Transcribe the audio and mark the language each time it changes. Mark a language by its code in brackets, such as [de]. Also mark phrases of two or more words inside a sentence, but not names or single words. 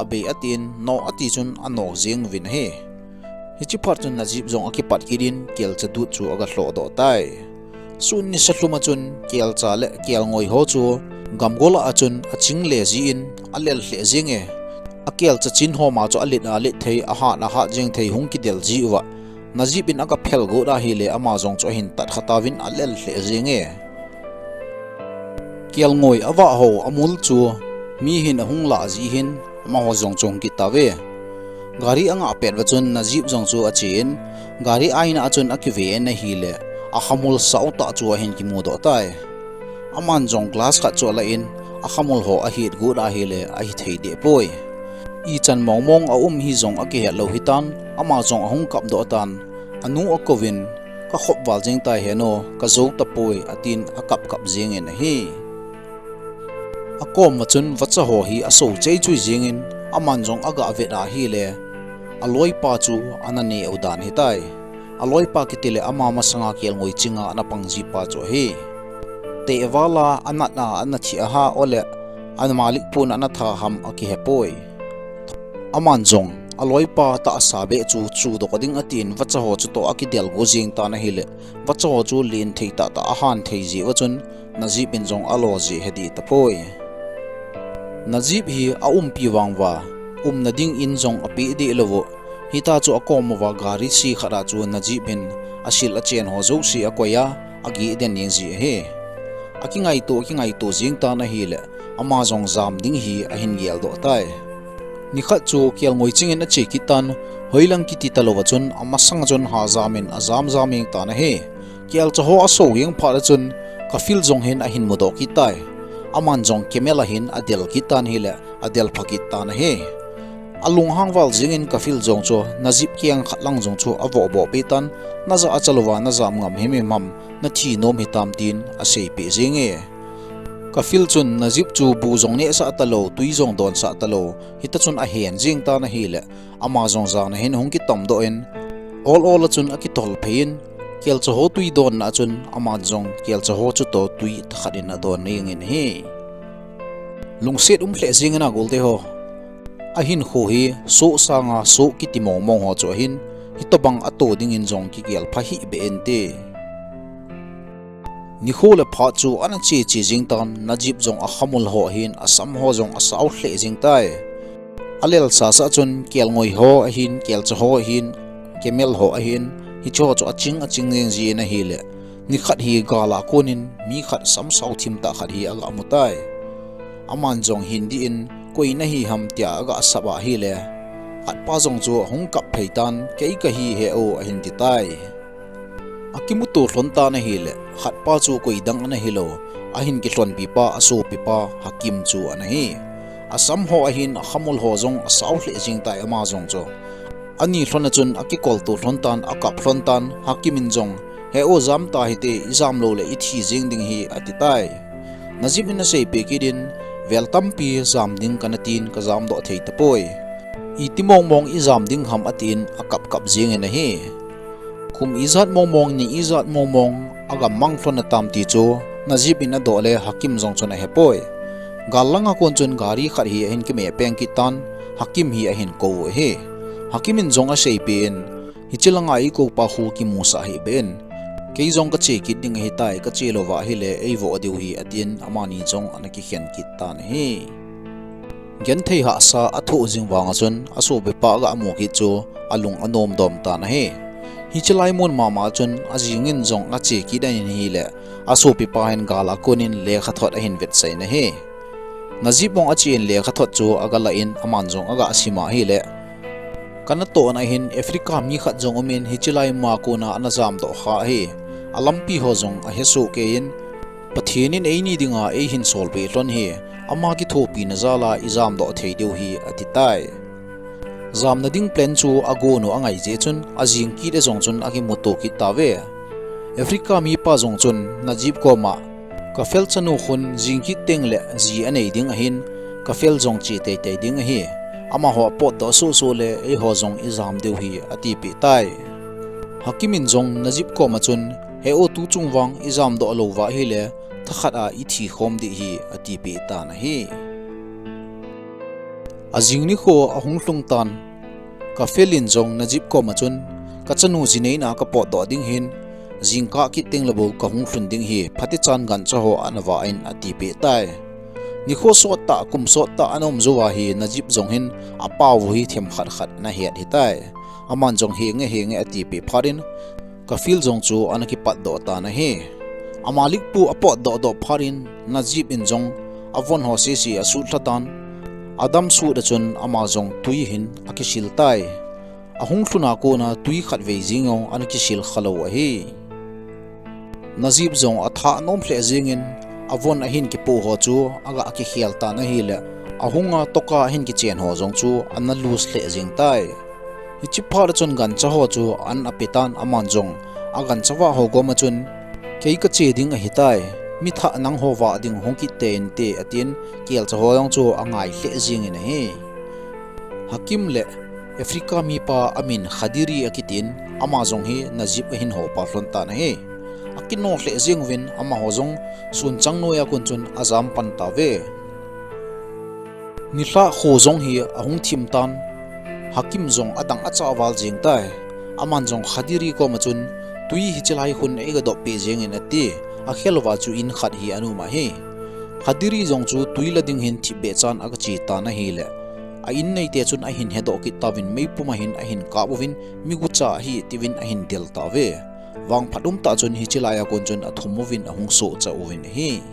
[tcz] be atin no ati chun ano jeng vin he hichi phar chun najib jong akipat kirin kel cha dut chu aga hlo do tai sun ni sahluma chun kel cha le kel ngoi ho chu gamgola achun aching le ji in alel hle jeng e akel cha chin ho ma chu alit alit thei a ha jeng thei hung ki del ji wa najib in aga phel go da hi le ama jong chu hin tat khatawin alel hle jeng e kel ngoi awa ho amul chu mi hin hung la ji hin ma ho jong chong ki tawe gari anga pet wa chun najib jong chu achin gari aina achun akive na hi le a khamul sauta chu hin ki mu do tai aman jong glass kha chu la in a khamul ho a hit gu da hi le a hi thei de poi I chan mong hi zong aki het lo hitan ama zong ahung kap do tan anu akovin ka khop wal jeng tai heno ka zo tapoi atin akap kap jeng en hi akom machun wacha ho hi aso chei chui jeng in aman zong aga avena hi le aloi pa chu anani udan hi tai aloi pa kitile ama masanga kel ngoi chinga na pangji pa cho hi te wala anatna anathi aha ole an malik pun anatha ham aki hepoi aman zong aloi pa ta asabe chu do koding atin wacha ho chu to akidel go jing ta na hile wacha ho chu lin thei ta ta ahan thei ji wachun najib in zong alo ji hedi tapoi najib hi a pi wangwa nading in zong api de lowo hita chu akom wa gari si khara chu najib in asil achen ho zo si akoya agi den ning ji he akingai to jing ta na hile ama zong zam ding hi ahin gel do tai nikhat chu kial ngoi chingin a che kitan hoilang kiti talowa chun amasang chun ha zamin azam zaming ta na he kial chaho aso yeng phara chun kafil zong hen a hin mudo kitai aman zong kemela hin adel kitan hile adel phakit ta na he alung hangwal jingin kafil zong cho najib kiang khatlang zong cho avo bo petan naza achalowa nazam ngam hemi mam na thi nom hitam tin a sei pe jinge kafil chun najib chu bu zong ne sa talo tui zong don sa talo hita chun a hen jing ta na hile ama zong za na hen hung ki tom do en all chun aki tol phein kel cho ho tui don na chun ama zong kel cho ho chu to tui thakharin na don ning in he lungset hle jing na golte ho a hinkho hi so sanga so kiti mong ho cho hin hitobang ato ding in zong ki kel pha hi be ente nikhole pha chu ana che jing tan najib zong a khamul ho hin asam ho zong asaw hle jing tai alel sa chun kel ngoi ho a hin kel cho ho hin kemel ho a hin hi cho aching jing ji na hi le nikhat hi gala konin mi khat sam saw thim ta khat hi aga amutai aman zong hindi in koi na hi ham tia aga asaba hi le khat pa zong chu hung kap pheitan kei ka hi he o a hin ti tai akimutu hlonta na hile khatpa chu koidang na hilo ahin ki hlon pipa aso pipa hakim chu ana hi asam ho ahin khamul ho zong asaw hle jing tai ama zong cho ani hlona chun akikol tu hlontan akap hlontan hakimin zong he o zam ta hite izam lo le ithi jing ding hi atitai najib in sei pe kidin veltam pi zam ding kanatin ka zam do thei tapoi itimong izam ding ham atin akap kap jing na hi kum izat mong ni izat mong aga mangflon na tamti chu najib in adole hakim zong chuna hepoi galanga kon chun gari khar hi hin ki me peng ki tan hakim hi a hin ko he hakim in zong a sei pen hichilanga I ko pa khu ki musa hi ben ke zong ka che ki ding hi tai ka che lowa hi le ei vo adiu hi atin amani zong anaki hian ki tan he Genthei ha sa athu jing wanga chun aso be pa ga amu ki chu alung anom dom ta na he hichalai mon mama chun ajingin zong a che ki dan hi le aso pi pa hen gala konin le khathot a hin vet sai na he najib bong a chen le khathot chu agala in aman zong aga asima hi le kana to na hin africa mi khat zong omen hichalai ma ko na anazam do kha he alampi ho zong a hesu ke in pathinin eini dinga e hin sol be lon he ama ki thopi na zala izam do thei deu hi atitai zam na ding plan chu ago no angai je chun ajing ki de zong chun agi moto ki tawe africa mi pa zong chun najib ko ma ka fel chanu khun jing ki teng le ji anei ding ahin ka fel zong chi te te ding hi ama ho pot do so so le e ho zong izam deu hi ati pi tai hakimin zong najib ko ma chun he o tu chung wang izam do lo wa hi le thakhat a ithi khom di hi ati pi ta na hi ajing ni kho ahung hlung tan ka felin zong najib ko ma chun ka chanu jinei na ka pot do ding hin jingka ki teng labo ka hung hlun ding hi phati chan gan cha ho anawa in ati pe tai ni kho so ta kum so ta anom zuwa hi najib zong hin apaw hi them khat khat na hiat hi tai aman zong he nge ati pe pharin ka fil zong chu anaki pat do ta na he amalik pu apot do pharin najib in zong avon ho se si asu thlatan adam su da chun amazong tui hin akisil tai ahung thluna ko na tui khat ve jingo anakisil khalo a hi najib zong atha nom hle jingin avon ahin ki pu ho chu aga aki khial ta na hi le ahunga toka hin ki chen ho jong chu an lose le jing tai hi chi phar chun gan cha ho chu an apitan aman jong agan chawa ho go ma chun kei ka che ding a hi tai mi tha nang ho wa ding hong ki ten te atin kel cha ho yong chu angai le jing in he hakim le Africa mi pa amin khadiri akitin ama jong hi najib hin ho pa hlon ta na he akin no hle jing win ama ho jong sun chang no ya kun chun azam pan ta ve ni hla kho jong hi ahung thim tan hakim jong adang acha wal jing tai aman jong khadiri ko ma chun tui hi chelai hun ega do pe jing in ati a khelwa chu in khat hi anu ma he khadiri jong chu tui la ding hin thi be chan aga chi ta na hi le a in nei te chun a hin he do ki tawin mei puma hin a hin ka bovin mi gu cha hi tivin a hin del ta ve wang phadum ta chun hi chilaya kon chun a thumovin a hung so cha ovin hi